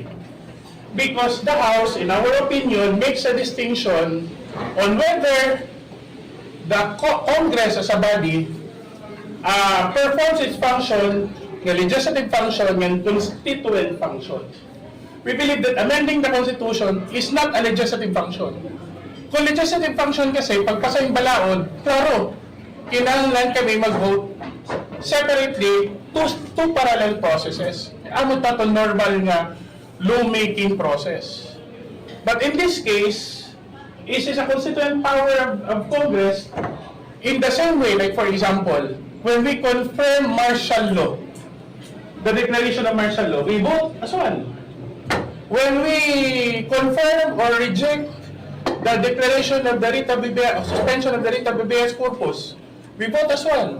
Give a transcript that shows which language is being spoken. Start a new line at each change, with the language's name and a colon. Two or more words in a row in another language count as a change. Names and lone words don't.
English: Because the House, in our opinion, makes a distinction on whether the Congress as a body performs its function, the legislative function, and constituent function. We believe that amending the Constitution is not a legislative function.
Waray: Kung
English: legislative function
Waray: kasi, pagpasa yung balaod, klaro, kinahanglan kami mag-
English: vote separately, two parallel processes.
Waray: Amo ta to normal nga
English: lawmaking process. But in this case, it is a constituent power of Congress in the same way, like for example, when we confirm martial law, the declaration of martial law, we vote as one. When we confirm or reject the declaration of the writ of suspension of the writ of habeas corpus, we vote as one.